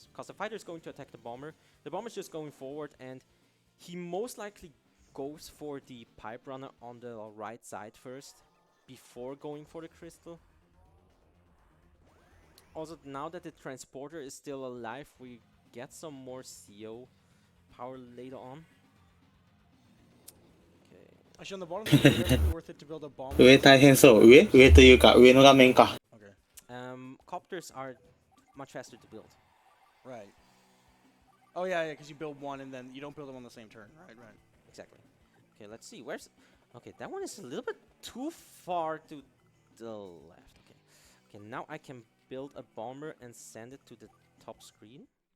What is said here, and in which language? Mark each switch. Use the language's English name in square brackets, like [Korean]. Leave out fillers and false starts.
[English] Because the fighter is going to attack the bomber. The bomber is just going forward, and he most likely goes for the pipe runner on the right side first, before going for the crystal. Also, now that the transporter is still alive, we get some more CO power later on. Okay. Actually, on the bottom, would it be worth it to build a bomb? [Japanese] 上大変そう。上というか、上の画面か。 [English] Copters are much faster to build. Right. Oh yeah, because you build one and then you don't build them on the same turn. Right. Exactly. Okay, let's see. Where's... Okay, that one is a little bit too far to the left. Okay, now I can build a bomber and send it to the top screen.